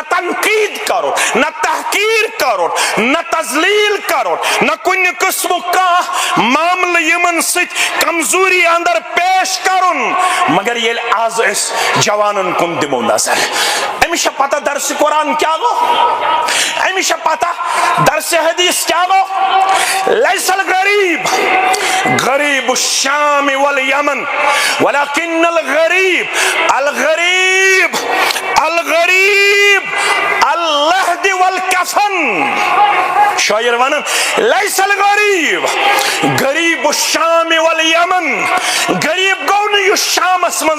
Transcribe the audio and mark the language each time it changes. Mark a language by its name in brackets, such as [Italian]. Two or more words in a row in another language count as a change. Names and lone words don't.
[Kashmiri] تنقید کرو نہ تحقیر کرو نہ تذلیل کرو نہ کُنہِ قسمُک کانٛہہ معاملہٕ یمن سۭتۍ کمزوری اندر پیش کرُن مگر ییٚلہِ آز أسۍ جوانن کُن دِمو نظر أمِس چھےٚ پتہ درس قرآن کیٛاہ گوٚو أمِس چھےٚ پتہ درس حدیث کیٛاہ گوٚو [Arabic] لیس الغریب غریب الشام والیمن ولكن الغریب الغریب الغریب اللحد والکفن [Kashmiri] شاعر ونن [Arabic] لیس الغریب غریب الشام والیمن [Kashmiri] غریب گو نہٕ یُس شامس منٛز